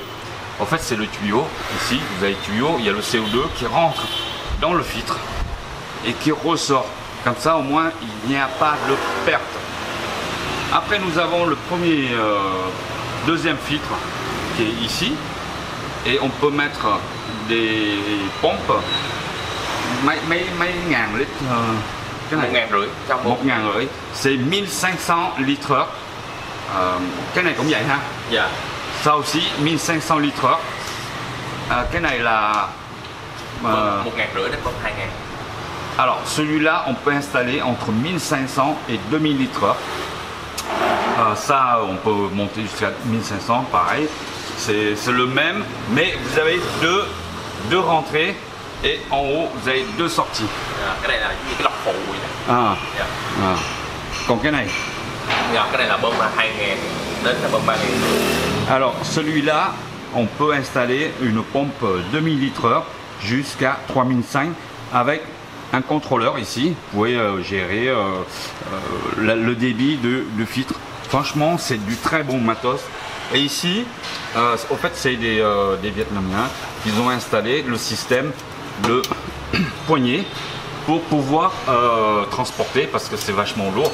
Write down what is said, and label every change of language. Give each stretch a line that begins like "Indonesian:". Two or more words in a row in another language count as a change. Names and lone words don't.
French: En fait c'est le tuyau, ici vous avez le tuyau, il y a le CO2 qui rentre dans le filtre et qui ressort. Comme ça au moins il n'y a pas de perte. Après nous avons le deuxième filtre qui est ici, et on peut mettre des pompes.
Vietnamese: Mấy ngàn litres, cái này 1.500,
French: c'est 1500 litres heure.
Vietnamese: Cái này cũng vậy ha. Dạ.
French: Ça aussi 1500 litres heure.
Vietnamese: Cái này là 1.500 đến 2.000.
French: Alors celui-là on peut installer entre 1500 et 2000 litres heure. Ça on peut monter jusqu'à 1500, pareil. C'est le même, mais vous avez deux rentrées, et en haut vous avez 2 sorties.
Vietnamese: Cái này là cái lọc phụ vậy nè. Còn cái này? Cái này là bơm 2.000 đến bơm 3.000.
French: Alors celui-là on peut installer une pompe 2000 litres heure jusqu'à 3500 avec un contrôleur ici. Vous pouvez gérer le débit de filtre. Franchement c'est du très bon matos. Et ici, en fait, c'est des Vietnamiens qui ont installé le système de poignée pour pouvoir transporter, parce que c'est vachement lourd.